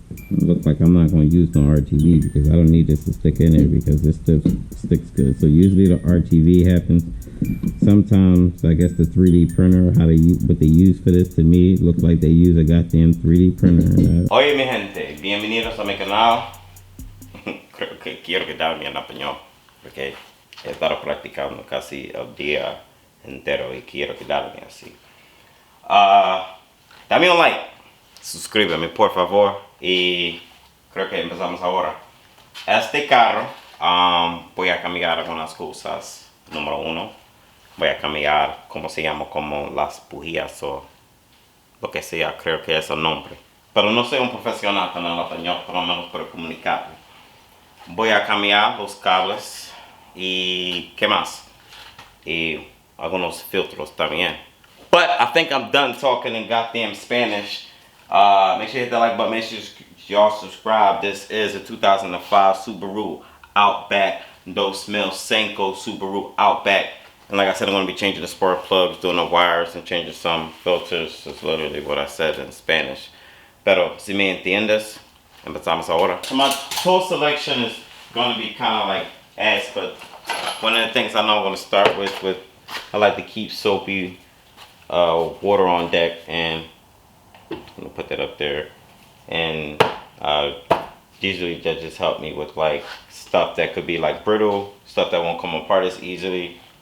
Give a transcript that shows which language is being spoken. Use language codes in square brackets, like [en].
[en] It looks like I'm not going to use no RTV because I don't need this to stick in there because this stuff sticks good. So usually the RTV happens. Sometimes I guess the 3D printer, what they use for this, to me it looks like they use a goddamn 3D printer. [es] Oye mi gente, bienvenidos a mi canal. Creo que quiero quedarme en español porque he estado practicando casi el día entero y quiero quedarme así. Dame un like, suscríbeme por favor y creo que empezamos ahora. Este carro voy a cambiar algunas cosas. Número uno, voy a cambiar como se llama, como las bujías o lo que sea, creo que es el nombre. Pero no soy un profesional con el español, por lo menos para comunicarme. Voy a cambiar los cables y ¿qué más? Y algunos filtros también. [en] But I think I'm done talking in goddamn Spanish. Make sure you hit that like button, make sure y'all subscribe. This is a 2005 Subaru Outback 2.5 Subaru Outback. And like I said, I'm going to be changing the spark plugs, doing the wires, and changing some filters. That's literally what I said in Spanish. [es] Pero si me entiendes, empezamos ahora. [en] So my tool selection is going to be kind of like ass, but one of the things I know I'm going to start with I like to keep soapy water on deck, and I'm going to put that up there. And usually that just help me with like stuff that could be like brittle, stuff that won't come apart as easily.